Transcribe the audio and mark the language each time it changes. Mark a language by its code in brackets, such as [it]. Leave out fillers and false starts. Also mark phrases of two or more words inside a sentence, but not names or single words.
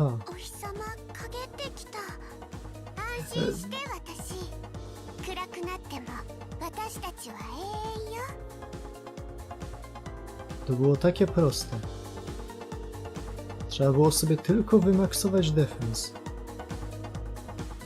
[ja] お日様陰ってきた。安心して私。暗くなっても私たちは永遠よ。 [pl] To było takie proste. Trzeba było sobie tylko wymaksować defense.